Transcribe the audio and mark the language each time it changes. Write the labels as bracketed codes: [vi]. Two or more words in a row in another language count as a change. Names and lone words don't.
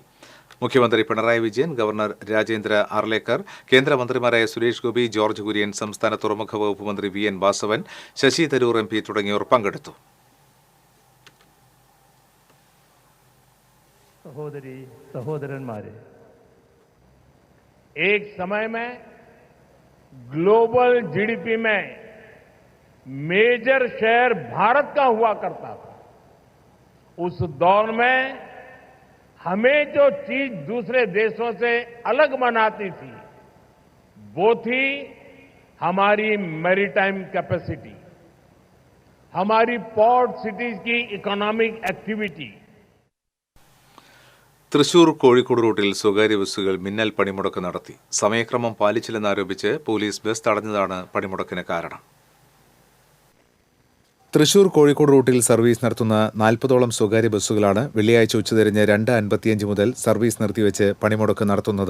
[ml] മുഖ്യമന്ത്രി പിണറായി വിജയൻ, ഗവർണർ രാജേന്ദ്ര അർലേക്കർ, കേന്ദ്രമന്ത്രിമാരായ സുരേഷ് ഗോപി, ജോർജ് കുര്യൻ, സംസ്ഥാന തുറമുഖ വകുപ്പ് മന്ത്രി VN വാസവൻ, ശശി തരൂർ MP തുടങ്ങിയവർ പങ്കെടുത്തു. സഹോദരി സഹോദരന്മാരെ, [hi] एक समय में [en] global GDP [hi] में [en] major share [hi] भारत का हुआ करता था. उस दौर में हमें जो चीज दूसरे देशों से अलग बनाती थी वो थी हमारी [en] maritime capacity, [hi] हमारी [en] port cities [hi] की [en] economic activity. [ml] തൃശൂർ കോഴിക്കോട് റൂട്ടിൽ സ്വകാര്യ ബസ്സുകൾ മിന്നൽ പണിമുടക്ക് നടത്തി. സമയക്രമം പാലിച്ചില്ലെന്നാരോപിച്ച് പോലീസ് ബസ് തടഞ്ഞതാണ് പണിമുടക്കിന് കാരണം. തൃശൂർ കോഴിക്കോട് റൂട്ടിൽ സർവീസ് നടത്തുന്ന 40ഓളം സ്വകാര്യ ബസ്സുകളാണ് വെള്ളിയാഴ്ച ഉച്ചതിരിഞ്ഞ് 2:55 മുതൽ സർവീസ് നിർത്തിവെച്ച് പണിമുടക്ക് നടത്തുന്നത്.